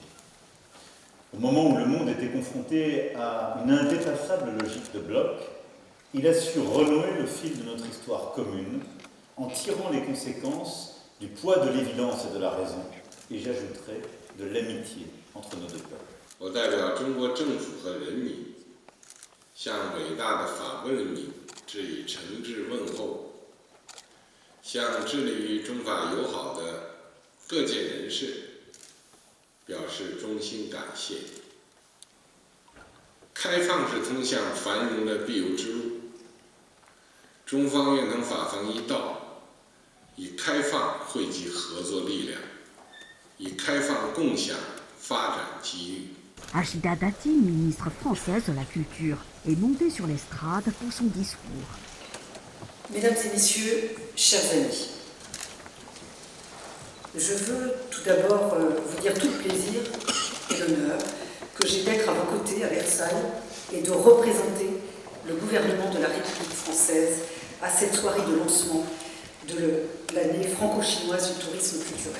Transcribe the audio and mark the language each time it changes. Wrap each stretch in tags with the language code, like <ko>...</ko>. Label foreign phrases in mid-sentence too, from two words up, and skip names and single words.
<fr>Au moment où le monde était confronté à une indépassable logique de bloc, il a su renouer le fil de notre histoire commune en tirant les conséquences du poids de l'évidence et de la raison, et j'ajouterai de l'amitié entre nos deux peuples.</fr> <zh>我代表中国政府和人民，向伟大的法国人民致以诚挚问候，向致力于中法友好的各界人士表示衷心感谢。开放是通向繁荣的必由之路。中方愿同法方一道，以开放汇集合作力量，以开放共享发展机遇。</zh> <fr>Rachida Dati, ministre française de la Culture, est montée sur l'estrade pour son discours. Mesdames et messieurs, chers amis, je veux tout d'abord vous dire tout le plaisir et l'honneur que j'ai d'être à vos côtés à Versailles et de représenter le gouvernement de la République française à cette soirée de lancement de l'année franco-chinoise du tourisme culturel.</fr>